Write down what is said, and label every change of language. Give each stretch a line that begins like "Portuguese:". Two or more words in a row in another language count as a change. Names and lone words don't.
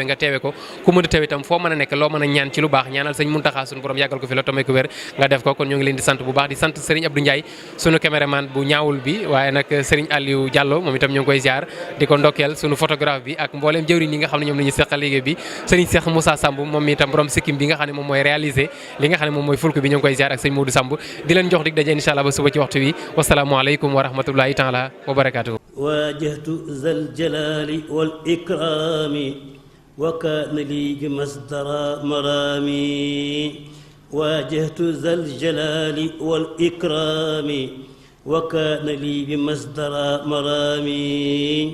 Wolof: nga teewe ko ku mën a teewe itam foo mën a nekk loo mën a ñaan ci lu baax ñaanal sëñ Muntaxa suñu borom yàggal ko fi la tomee ko wér nga def ko kon ñoo ngi leen di sant bu baax di sant Serigne Abdou Ndiaye sunu caméraman bu ñaawul bi waaye nag Serigne Aliou Diallo moom itam ñoo ngi koy ziar di ko ndokkeel sunu photographe bi ak mbooleem jëwriñ yi nga xam ne ñoom la ñu seqal liggéey bi Serigne Cheikh Moussa Samb moom itam borom sikkim bi nga xam ne moom mooy réalisé li nga xam ne moom mooy fulku bi ñoo ngi koy ziar ak sëñ Modou Samb di leen jox dig daje
Arabic: إن شاء الله
Wolof: ba suba ci waxtu wi
Arabic: والسلام عليكم ورحمة الله تعالى وبركاته واجهت ذا الجلال والإكرام وكان لي بمصدر مرامي واجهت ذا الجلال والإكرام وكان لي بمصدر مرامي